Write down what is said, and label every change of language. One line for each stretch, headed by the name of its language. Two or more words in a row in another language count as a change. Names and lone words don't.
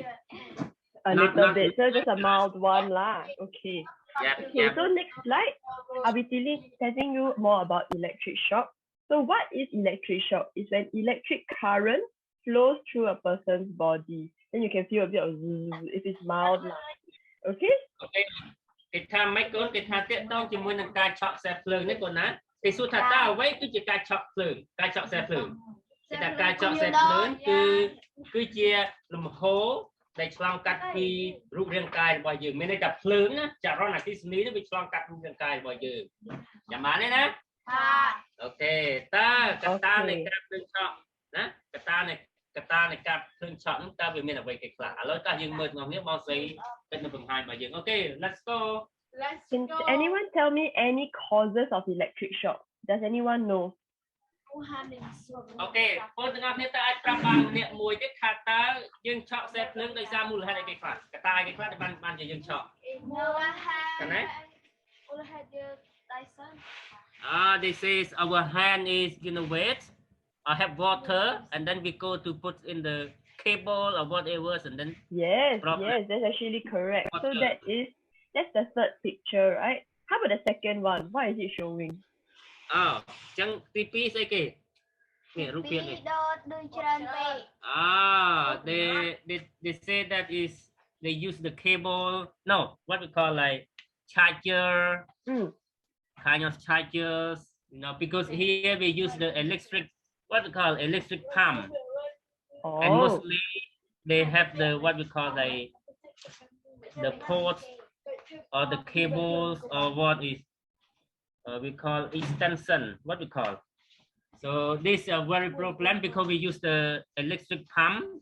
English: So just a mild one lah. Okay. Yeah. So next slide, I'll be telling you more about electric shock. So what is electric shock? It's when electric current flows through a person's body. Then you can feel a bit of zzz if it's mild lah. Okay? Okay.
Khmer: គេថាមិនកូនគេថាតាក់ទងជាមួយនឹងការឆក់ខ្សែភ្លើងនេះកូនណាគេសួរថាតើអ្វីគឺជាការឆក់ភ្លើងការ ឆក់ខ្សែភ្លើងគេថាការឆក់ខ្សែភ្លើងគឺជាលំហូរដែលឆ្លងកាត់ពីរូបរាងកាយរបស់យើងមានន័យថាភ្លើងណាចរន្តអគ្គិសនីនេះវាឆ្លងកាត់រូបរាងកាយរបស់យើងចាំបានទេណាអូខេតើកត្តានៃការភ្លើងឆក់ណាកត្តានៃការភ្លើងឆក់ហ្នឹងតើវាមានអ្វីគេខ្លះឥឡូវតើយើងមើលទាំងនេះបងស្រីគិតនៅបង្ហាញរបស់យើងអូខេ
English: let's go. Can anyone tell me any causes of electric shock? Does anyone know?
Khmer: Okay បងទាំងអស់គ្នាតើអាចប្រាប់បានម្នាក់មួយទេថាតើយើងឆក់ខ្សែភ្លើងដោយសារមូលហេតុអីគេខ្លះកត្តាអីគេខ្លះដែលបានជាយើងឆក់មូលហេតុយើងដៃសិន
English: they say our hand is wet or have water and then
Khmer: we go to put in the cable or whatever and then
English: yes that's actually correct. So that's the third picture, right? How about the second one? What is it showing?
Khmer: ចឹងទី2ស្អីគេនេះរូបភាពនេះ
English: they say that is they use the cable what we call like charger kind of chargers because here we use the electric what we call electric pump and mostly they have the what we call the ports or the cables or what is we call extension what we call so this is a very problem because we use the electric pump